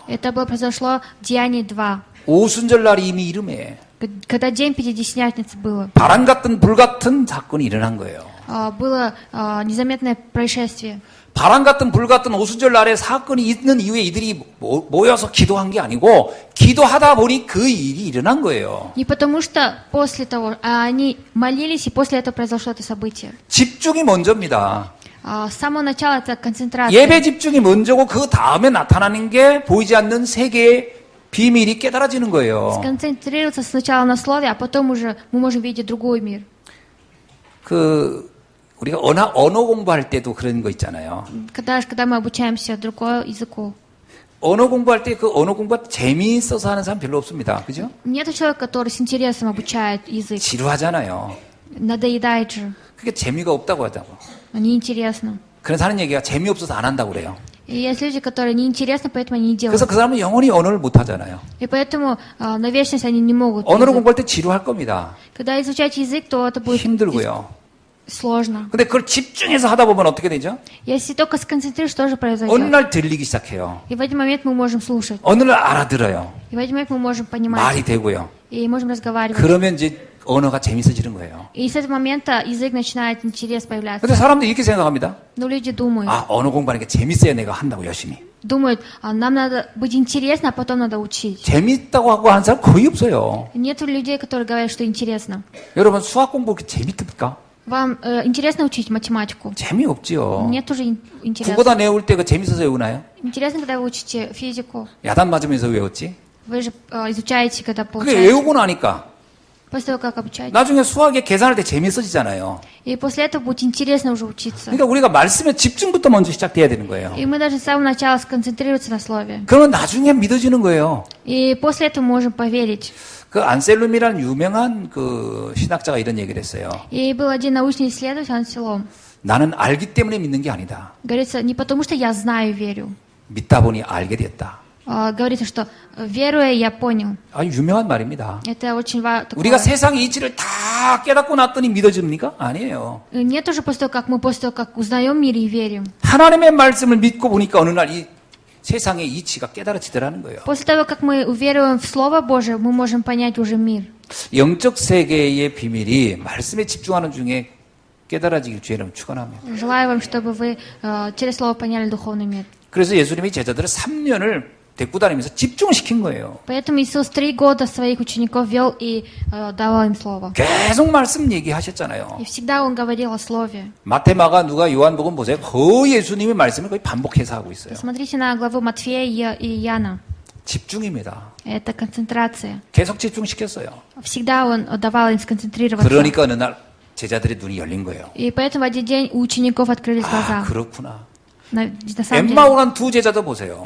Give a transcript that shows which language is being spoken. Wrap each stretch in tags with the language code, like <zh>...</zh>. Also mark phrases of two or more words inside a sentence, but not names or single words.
<ru>Это произошло в Деянии 2.</ru> <ko>오순절 날이 이미 이름에</ko> <ru>Когда день Пятидесятницы было,</ru> <ko>바람 같은 불 같은 사건이 일어난 거예요.</ko> <ru>было незаметное происшествие.</ru> <ko>바람 같은 불 같은 오순절 날에 사건이 있는 이후에 이들이 모여서 기도한 게 아니고 기도하다 보니 그 일이 일어난 거예요.</ko> <ru>Не потому что после того, а они молились, и после этого произошло это событие.</ru> <ko>집중이 먼저입니다.</ko> <ru>С самого начала это концентрация.</ru> <ko>예배 집중이 먼저고 그 다음에 나타나는 게 보이지 않는 세계의 비밀이 깨달아지는 거예요.</ko> <ru>Сконцентрироваться сначала на слове, а потом уже мы можем видеть другой мир.</ru> <ko>우리가 언어 공부할 때도 그런 거 있잖아요.</ko> <ru>Когда мы обучаемся другому языку.</ru> <ko>언어 공부할 때 그 언어 공부가 재미있어서 하는 사람 별로 없습니다. 그죠?</ko> <ru>Нет человека, который с интересом обучает язык.</ru> <ko>지루하잖아요.</ko> <ru>Надоедает же.</ru> <ko>그게 재미가 없다고 하자고.</ko> <ru>Неинтересно.</ru> <ko>그래서 하는 얘기가 재미없어서 안 한다고 그래요.</ko> <ru>И есть люди, которые неинтересно, поэтому они не делают.</ru> <ko>그래서 그 사람은 영원히 언어를 못 하잖아요.</ko> <ru>И поэтому на вечность они не могут.</ru> <ko>언어를 공부할 때 지루할 겁니다.</ko> <ru>Когда изучать язык, то это будет</ru> <ko>힘들고요.</ko> <ru>сложно.</ru> <ko>근데 그걸 집중해서 하다 보면 어떻게 되죠?</ko> <ru>Если только сконцентрируешь, что же</ru> <ko>어느</ko> <ru>произойдет?</ru> <ko>날 들리기 시작해요.</ko> <ru>И в один момент мы можем слушать.</ru> <ko>어느 날 알아들어요.</ko> <ru>И в один момент мы можем</ru> <ko>말이</ko> <ru>понимать.</ru> <ko>되고요.</ko> <ru>И можем разговаривать.</ru> <ko>그러면 이제 언어가 재밌어지는 거예요.</ko> <ru>И с этого момента язык начинает интерес появляться.</ru> <ko>근데 사람들이 이렇게 생각합니다.</ko> <ru>Но люди думают.</ru> <ko>아, 언어 공부하는 게 재밌어야 내가 한다고 열심히.</ko> <ru>Думают, нам надо быть интересно, а потом надо учить.</ru> <ko>재밌다고 하고 하는 사람 거의 없어요.</ko> <ru>Нет людей, которые говорят, что интересно.</ru> <ko>여러분 수학 공부 그렇게 재밌습니까?</ko> <ru>Вам интересно учить математику?</ru> <ko>재미없지요.</ko> <ru>Нет уже интереса.</ru> <ko>국어다 외울 때 그 재밌어서 외우나요?</ko> <ru>Интересно, когда вы учите физику.</ru> <ko>야단 맞으면서 외웠지?</ko> <ru>Вы же изучаете, когда</ru> <ko>그게</ko> <ru>получаете.</ru> <ko>외우고 나니까</ko> <ru>После того, как обучаете.</ru> <ko>나중에 수학에 계산할 때 재밌어지잖아요.</ko> <ru>И после этого будет интересно уже учиться.</ru> <ko>그러니까 우리가 말씀에 집중부터 먼저 시작돼야 되는 거예요.</ko> <ru>И мы должны с самого начала сконцентрироваться на слове.</ru> <ko>그러면 나중에 믿어지는 거예요.</ko> <ru>И после этого мы можем поверить.</ru> <ko>그 안셀룸이라는 유명한 그 신학자가 이런 얘기를 했어요.</ko> <ru>И был один научный исследователь, Анселом.</ru> <ko>나는 알기 때문에 믿는 게 아니다.</ko> <ru>Говорится, не потому что я знаю, верю.</ru> <ko>믿다 보니 알게 됐다.</ko> <ru>Говорится, что веруя, я понял.</ru> <ko>아주 유명한 말입니다.</ko> <ru>Это очень важно.</ru> <ko>우리가 세상의 이치를 다 깨닫고 났더니 믿어집니까? 아니에요.</ko> <ru>Нет уже после того, как узнаем мир и верим.</ru> <ko>하나님의 말씀을 믿고 보니까 어느 날 이 세상의 이치가 깨달아지더라는 거예요.</ko> <ru>После того, как мы уверуем в Слово Божие, мы можем понять уже мир.</ru> <ko>영적 세계의 비밀이 말씀에 집중하는 중에 깨달아지길 주의를 축원합니다.</ko> <ru>Желаю вам, чтобы вы через Слово поняли духовный мир.</ru> <ko>그래서 예수님이 제자들을 3년을 데리고 다니면서 집중시킨 거예요.</ko> <ru>Поэтому Иисус 3 года своих учеников вел и давал им Слово.</ru> <ko>계속 말씀 얘기하셨잖아요.</ko> <ru>И всегда Он говорил о Слове.</ru> <ko>마태, 마가, 누가, 요한복음 보세요. 거의 예수님의 말씀을 거의 반복해서 하고 있어요.</ko> <ru>Смотрите на главу Матфея и Иоанна.</ru> <ko>집중입니다.</ko> <ru>Это концентрация.</ru> <ko>계속 집중시켰어요.</ko> <ru>Всегда Он давал им сконцентрироваться.</ru> <ko>그러니까 어느 날 제자들의 눈이 열린 거예요.</ko> <ru>И поэтому в один день у учеников открылись</ru> <ko>아,</ko> <ru>глаза.</ru> <ko>그렇구나.</ko> <ru>На самом деле.</ru> <ko>엠마오 간 두 제자도 보세요.</ko>